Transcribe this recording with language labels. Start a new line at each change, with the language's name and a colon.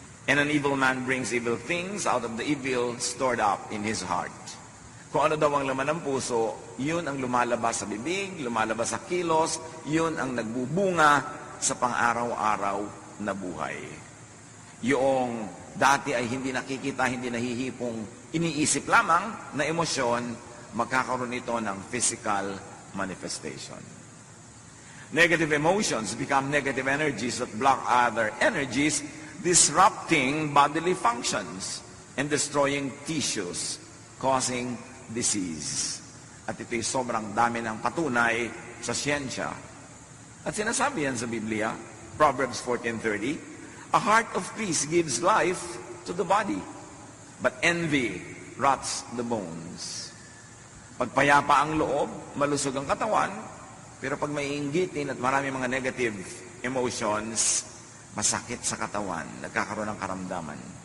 English: And an evil man brings evil things out of the evil stored up in his heart.
Filipino: Kung ano daw ang laman ng puso, yun ang lumalabas sa bibig, lumalabas sa kilos, yun ang nagbubunga sa pang-araw-araw na buhay. Yung dati ay hindi nakikita, hindi nahihipong iniisip lamang na emosyon, magkakaroon ito ng physical manifestation.
English: Negative emotions become negative energies that block other energies, disrupting bodily functions and destroying tissues, causing disease.
Filipino: At ito'y sobrang dami ng patunay sa siyensya. At sinasabi yan sa Biblia,
English: Proverbs 14:30, a heart of peace gives life to the body, but envy rots the bones.
Filipino: Pagpayapa ang loob, malusog ang katawan, pero pag may inggitin at marami mga negative emotions, masakit sa katawan, nagkakaroon ng karamdaman.